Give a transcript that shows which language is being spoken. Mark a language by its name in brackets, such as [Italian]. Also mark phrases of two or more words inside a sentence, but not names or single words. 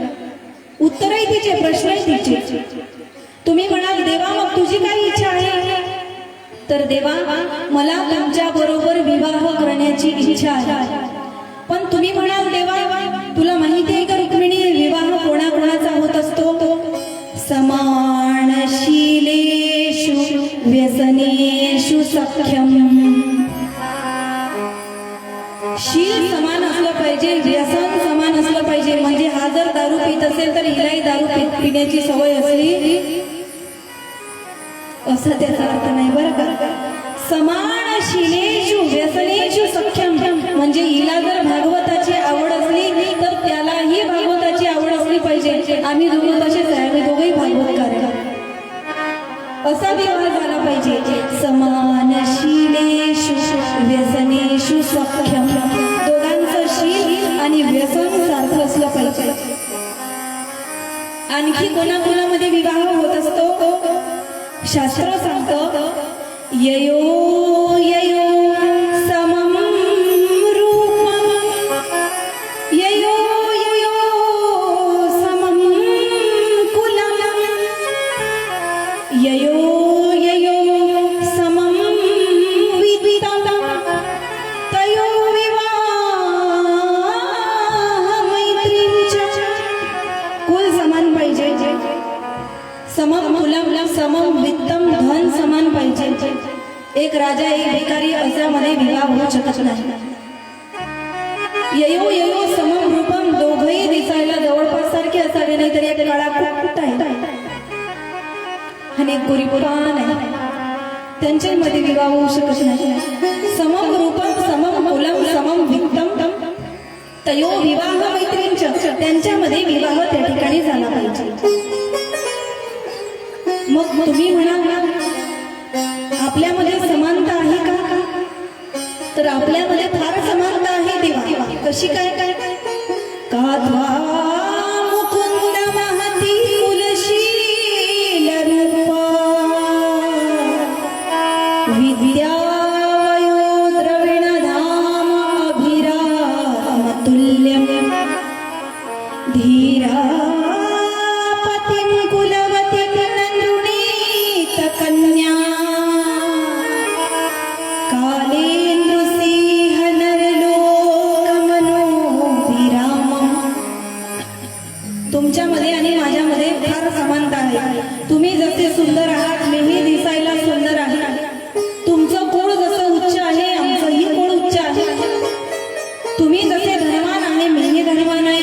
[Marathi] उत्तरही तिचे, प्रश्नही तिचे. तुम्ही म्हणाल देवा मग तुझी काय इच्छा आहे. तर देवा, मला तुमच्या बरोबर विवाह करण्याची इच्छा आहे. पण तुम्ही म्हणाल देवा तुला माहिती आहे का रुक्मिणी विवाह कोणाकोणाचा होत असतो. [Sanskrit] समानशीलेषु व्यसनेषु सख्यम. [Marathi] शील समान असलं पाहिजे, व्यसन समान असलं पाहिजे. म्हणजे हा जर दारू पित असेल तर हिलाही दारू पिण्याची सवय असली असं त्याचा अर्थ नाही बरं का. [Sanskrit] समानशीलेषु व्यसनेषु सख्यम [Marathi] म्हणजे हिला जर भागवताची आवड असली तर त्यालाही भागवताची आवड असली पाहिजे. आम्ही दोघं तसेच आहे, आम्ही दोघंही भागवतकार आहे. असा विवाह झाला पाहिजे. [Sanskrit] समानशीलेषु व्यसनेषु सख्यम, [Marathi] दोघांचं शील आणि व्यसन सारखं असलं पाहिजे. आणखी कोणाकोणामध्ये विवाह होत असतो. शास्त्र सांगतं [Sanskrit] ययो ययो समम रूपम ययो ययो समम कुलम ययो ययो समम वित्तम तयो विवाह मैत्रींच. [Marathi] कुल समान पाहिजे, [Sanskrit] समम कुलम समम वित्तम [Marathi] धन समान पाहिजे. एक राजा एक भिकारी अशामध्ये विवाह होऊ शकत नाही. [Sanskrit] ययो ययो समम रूपम, [Marathi] दोघंही दिसायला जवळपास सारखे असावे, नाहीतर एक काळा कुठं आहे आणि एक गोरीपान आहे, त्यांच्यामध्ये विवाह होऊ शकत नाही. [Sanskrit] समम रूपम समम कुलम समम वित्तम तयो विवाह मैत्रींच, [Marathi] त्यांच्यामध्ये विवाह त्या ठिकाणी झाला पाहिजे. मग तुम्ही म्हणाल आपल्यामध्ये समानता आहे का? तर आपल्यामध्ये फार समानता आहे देवा. कशी काय काय [Sanskrit] कात्वा मुकुंद महती कुलशील रूपा विद्या वयो द्रविण धाम अभिराम तुल्यम धीरा पतिं कुलवतीं नृणीत कन्या कालेन्द्र सिंह नरलोकमनो विरामम. [Marathi] तुमच्यामध्ये आणि माझ्यामध्ये फार समानता आहे. तुम्ही जसे सुंदर आहात मीही दिसायला सुंदर आहे. तुमचं कुळ जसं उच्च आहे आमचंही कुळ उच्च आहे. तुम्ही जसे धनवान आहे मीही धनवान आहे.